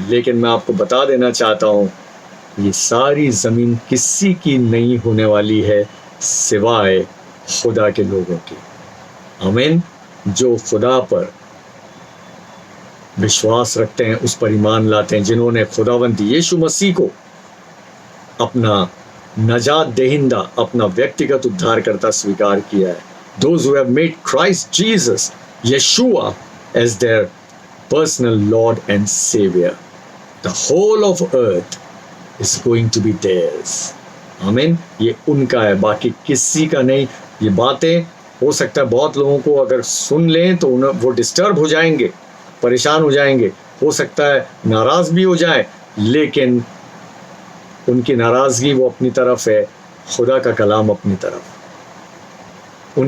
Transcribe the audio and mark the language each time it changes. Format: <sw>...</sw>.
<hi>लेकिन मैं आपको बता देना चाहता हूँ, ये सारी ज़मीन किसी की नहीं होने वाली है सिवाय खुदा के लोगों की। आमीन, जो खुदा पर विश्वास रखते हैं, उस पर ईमान लाते हैं, जिन्होंने खुदावंद यीशु मसीह को अपना नजात देहिंदा, अपना व्यक्तिगत उद्धारकर्ता स्वीकार किया है।</hi> <en>Those who have made Christ Jesus, Yeshua, as their personal Lord and Savior, the whole of earth is going to be theirs.</en> <hi>आमीन, ये उनका है, बाकी किसी का नहीं। ये बातें हो सकता है बहुत लोगों को अगर सुन लें तो उन्हें वो डिस्टर्ब हो जाएंगे, परेशान हो जाएंगे, हो सकता है नाराज़ भी हो जाए, लेकिन उनकी नाराज़गी वो अपनी तरफ है, खुदा का कलाम अपनी तरफ।</hi>